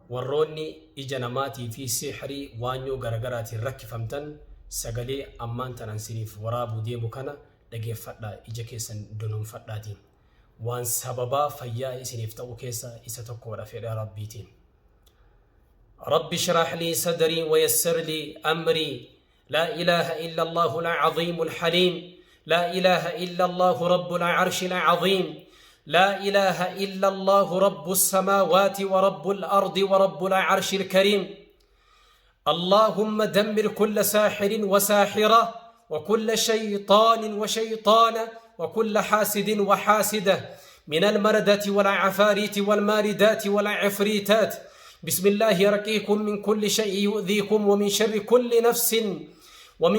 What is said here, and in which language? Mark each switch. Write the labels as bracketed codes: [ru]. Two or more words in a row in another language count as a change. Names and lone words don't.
[om] warroonni ija namaatii fi sihrii waanyoo garaagaraatiin rakkifamtan sagalee ammaan tanan siniif waraabuu deemu kana dhageeffadhaa ija keessan dunuunfadhaatiin waan sababaa fayyaa isiniif ta'u keessa isa tokkodha fedha rabbiitiin. [ar] رب اشرح لي صدري ويسر لي أمري لا إله إلا الله العظيم الحليم لا إله إلا الله رب العرش العظيم لا إله إلا الله رب السماوات ورب الأرض ورب العرش الكريم اللهم دمر كل ساحر وساحرة وكل شيطان وشيطانة وكل حاسد وحاسدة من المردة والعفاريت والماردات والعفريتات بسم الله يرقيكم من كل شيء يؤذيكم ومن